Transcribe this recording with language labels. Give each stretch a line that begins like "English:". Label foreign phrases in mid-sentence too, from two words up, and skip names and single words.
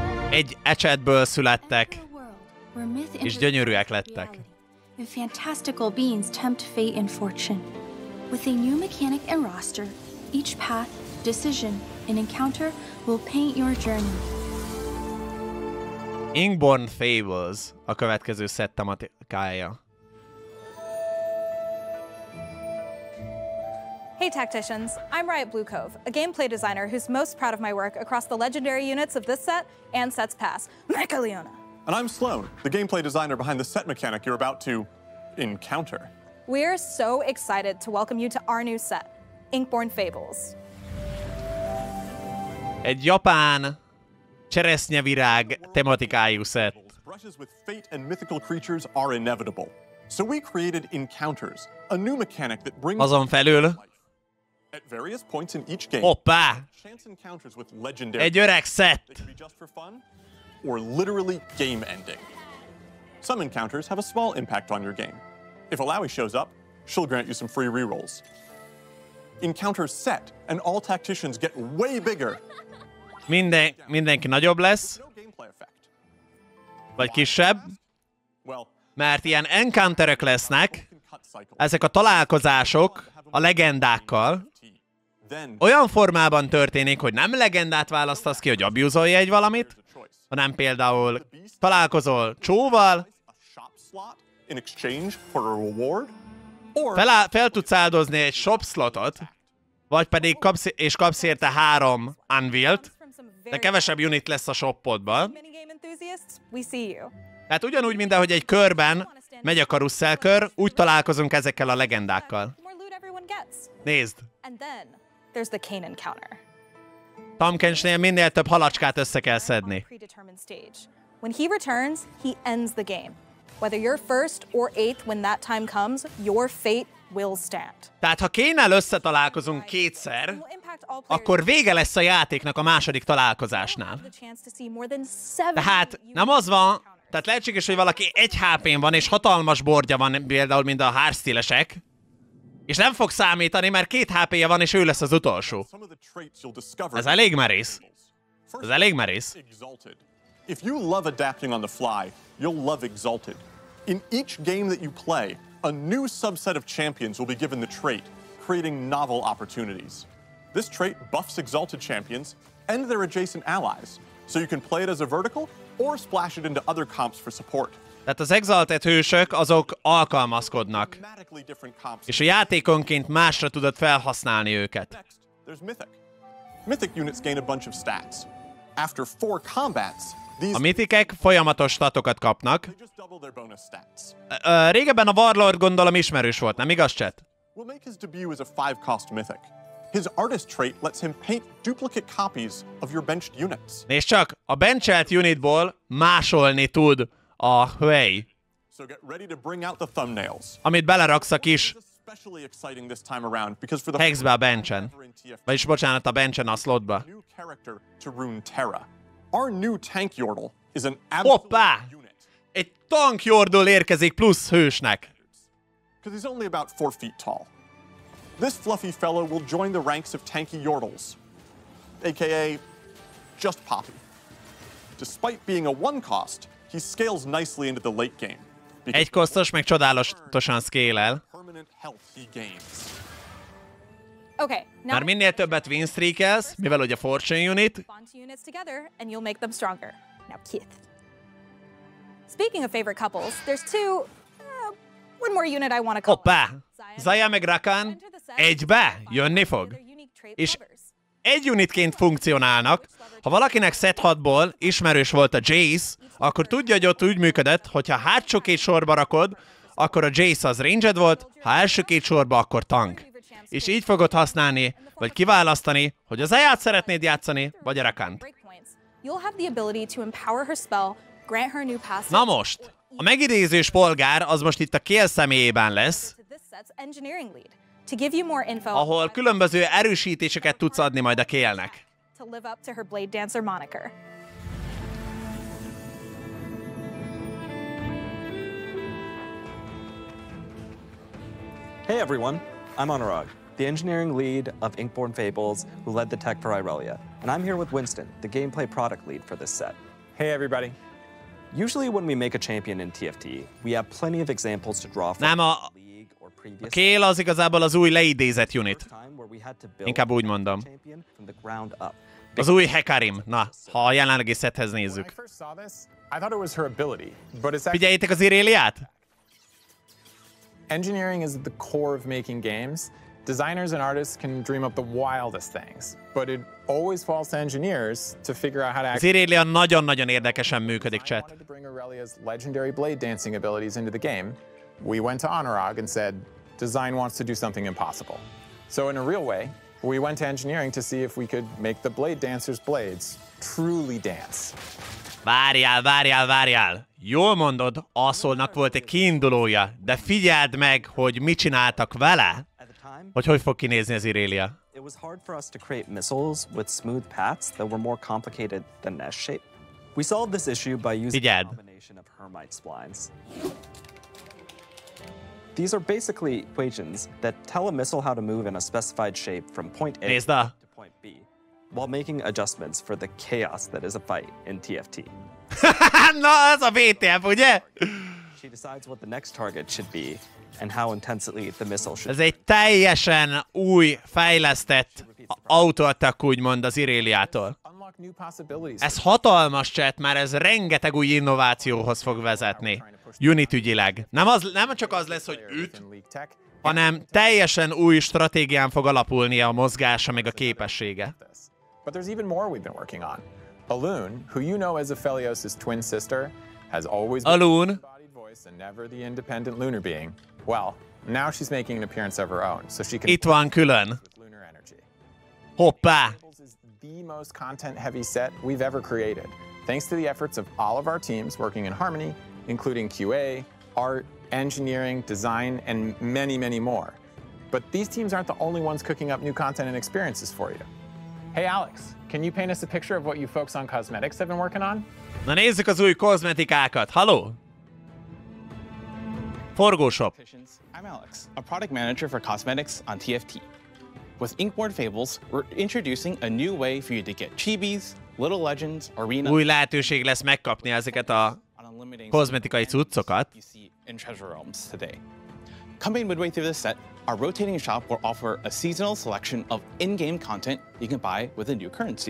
Hungarian: egy ecsetből születtek, és gyönyörűek lettek.
English: Fantastical beings tempt fate and fortune. With a new mechanic and roster, each path, decision, and encounter will paint your journey.
Hungarian: Inkborn Fables a következő szett tematikája.
English: Hey Tacticians, I'm Riot Blue Cove, a gameplay designer who's most proud of my work across the legendary units of this set and sets past, Mecha Leona. And I'm Sloan, the gameplay designer behind the set mechanic you're about to encounter. We're so excited to welcome you to our new set, Inkborn Fables.
Hungarian: Egy japán cseresznyevirág tematikájú szett.
English: Brushes with fate and mythical creatures are inevitable. So we created Encounters, a new mechanic that brings
Hungarian: Azon felül,
English: at various points in each game.
Hungarian: hoppá,
English: Chance encounters with legendary.
Hungarian: egy öreg szett.
English: They can be just for fun or literally game ending. Some encounters have a small impact on your game. If Alawi shows up, she'll grant you some free rerolls. Encounters set and all tacticians get way bigger.
Hungarian: Mindenki nagyobb lesz,
English: No gameplay effect.
Hungarian: vagy kisebb,
English: Well,
Hungarian: mert ilyen encounterök lesznek,
English: cut cycle.
Hungarian: ezek a találkozások a legendákkal,
English: Then
Hungarian: olyan formában történik, hogy nem legendát választasz ki, hogy abuzolja egy valamit,
English: there's a choice.
Hungarian: hanem például találkozol csóval,
English: A shop slot in exchange for a reward, or
Hungarian: fel tudsz áldozni egy shop slotot, vagy pedig kapsz érte 3 Unveiled, de kevesebb unit lesz a shopodban.
English: Minigame enthusiasts, we see you.
Hungarian: Tehát ugyanúgy, mint ahogy egy körben megy a karuszelkör, úgy találkozunk ezekkel a legendákkal.
English: The more loot everyone gets.
Hungarian: Nézd,
English: And then there's the Kane encounter.
Hungarian: Tamkensnél minél több halacskát össze kell szedni.
English: Predetermined stage. When he returns, he ends the game. Whether you're first or eighth when that time comes, your fate will stand.
Hungarian: Tehát ha Kane-nel összetalálkozunk kétszer, akkor vége lesz a játéknak a második találkozásnál. Tehát nem az van, tehát lehetséges, hogy valaki 1 HP-n van, és hatalmas bordja van, például, mint a hardstyle-esek, és nem fog számítani, mert 2 HP-je van, és ő lesz az utolsó.
English: some of the traits you'll discover.
Hungarian: Ez elég merész.
English: First,
Hungarian: Ez elég merész.
English: Exalted. If you love adapting on the fly, you'll love Exalted. In each game that you play, a new subset of champions will be given the trait, creating novel opportunities. This trait buffs Exalted champions and their adjacent allies, so you can play it as a vertical or splash it into other comps for support.
Hungarian: Tehát az Exalted hősök, azok alkalmazkodnak,
English: Dramatically different comps.
Hungarian: és a játékonként másra tudod felhasználni őket.
English: Next, there's Mythic. Mythic units gain a bunch of stats. After 4 combats, these
Hungarian: A mitikek folyamatos statokat kapnak.
English: they just double their bonus stats.
Hungarian: Régebben a Warlord gondolom ismerős volt, nem igaz, chat?
English: Will make his debut as a 5-cost Mythic. His artist trait lets him paint duplicate copies of your benched units.
Hungarian: Nézd csak, a benchelt unitból másolni tud a Huey,
English: So get ready to bring out the thumbnails.
Hungarian: amit beleraksz a kis
English: Especially exciting this time around because for the
Hungarian: hexbe a benchen.
English: ever in TF,
Hungarian: Vagyis bocsánat, a benchen a slotba.
English: new character to Runeterra. Our new tank Yordle is an absolute
Hungarian: Hoppá!
English: unit
Hungarian: Egy tankjordól érkezik plusz hősnek.
English: because he's only about 4 feet tall. This fluffy fellow will join the ranks of tanky Yordles, aka just Poppy. Despite being a 1-cost, he scales nicely into the late game. Because
Hungarian: Egy kosztos, meg csodálatosan scale-el.
English: permanent health he gains. Okay, now
Hungarian: Már minél többet winstreakelsz, mivel ugye Fortune unit,
English: bond two units together and you'll make them stronger. Now, Kith. Speaking of favorite couples, there's one more unit I want to couple.
Hungarian: hoppá! Zaya meg Rakan egybe jönni fog. És egy unitként funkcionálnak. Ha valakinek set 6-ból ismerős volt a Jace, akkor tudja, hogy ott úgy működött, hogyha hátsó 2 sorba rakod, akkor a Jace az ranged volt, ha első 2 sorba, akkor tank. És így fogod használni, vagy kiválasztani, hogy az Zayát szeretnéd játszani, vagy a Rakant.
English: You'll have the ability to empower her spell, grant her new passive.
Hungarian: Na most, a megidézős polgár az most itt a Kael személyében lesz,
English: To this set's engineering lead to give you more info.
Hungarian: ahol különböző erősítéseket tudsz adni majd a Kaelnek.
English: To live up to her Blade Dancer moniker. Hey everyone, I'm Anurag, the engineering lead of Inkborn Fables, who led the tech for Irelia. And I'm here with Winston, the gameplay product lead for this set. Hey everybody. Usually when we make a champion in TFT, we have plenty of examples to draw from
Hungarian: Nem, a Kale az igazából az új leidézett unit. Inkább úgy mondom. Az új Hecarim. Na, ha a jelenlegi szethez nézzük. Figyeljétek az Iréliát?
English: Engineering is at the core of making games. Designers and artists can dream up the wildest things, but it always falls to engineers to figure out how to
Hungarian: Az Irélia nagyon-nagyon érdekesen működik, chat.
English: To bring Aurelia's legendary blade dancing abilities into the game, we went to Anurag and said, design wants to do something impossible. So in a real way, we went to engineering to see if we could make the blade dancer's blades truly dance.
Hungarian: Várjál. Jól mondod, Asolnak volt egy kiindulója, de figyeld meg, hogy mit csináltak vele, hogy fog kinézni az Irélia.
English: It was hard for us to create missiles with smooth paths that were more complicated than S shape. We solved this issue by using a combination of Hermite splines. These are basically equations that tell a missile how to move in a specified shape from point A to point B, while making adjustments for the chaos that is a fight in TFT.
Hungarian: Na, ez a VTF, ugye?
English: She decides what the next target should be and how intensely the missile should.
Hungarian: Ez egy teljesen új, fejlesztett autoattack, úgymond az Iréliától. Ez hatalmas, chat, mert ez rengeteg új innovációhoz fog vezetni. Unit ügyileg. Nem csak az lesz, hogy üt, hanem teljesen új stratégián fog alapulni a mozgása meg a képessége.
English: But there's even more we've been working on. Alun, who you know as Aphelios' twin sister, has always been the embodied voice and never the independent lunar being. Well, now she's making an appearance of her own, so she can
Hungarian: Itt van külön. Hoppá!
English: Is the most content-heavy set we've ever created, thanks to the efforts of all of our teams working in harmony, including QA, art, engineering, design, and many, many more. But these teams aren't the only ones cooking up new content and experiences for you. Hey Alex, can you paint us a picture of what you folks on cosmetics have been working on?
Hungarian: Na nézzük az új kozmetikákat. Halló? Forgóshop.
English: I'm Alex, a product manager for cosmetics on TFT. With Inkborn Fables, we're introducing a new way for you to get chibis, Little Legends, Arena.
Hungarian: Új lehetőség lesz megkapni ezeket a kozmetikai cuccokat.
English: In Treasure Realms today. Coming midway through this set, our rotating shop will offer a seasonal selection of in-game content you can buy with a new currency.